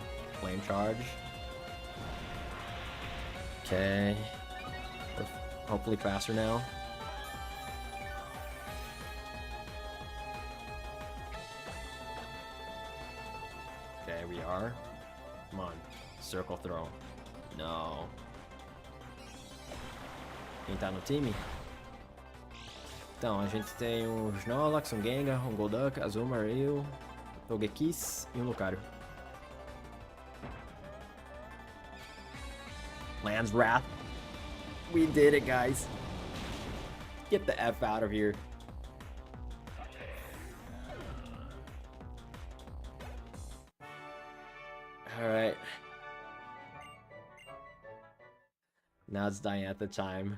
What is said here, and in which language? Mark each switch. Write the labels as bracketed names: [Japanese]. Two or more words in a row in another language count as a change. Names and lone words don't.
[English] Flame charge. Okay. We're hopefully faster now. Okay, we are. Come on. Circle throw. No. [Portuguese] Quem tá no time? Então, a gente tem um Snorlax, um Gengar, um Golduck, Azumarill, Togekiss e um Lucario. [English] Land's Wrath. We did it, guys. Get the F out of here. Alright. Now it's Diantha time.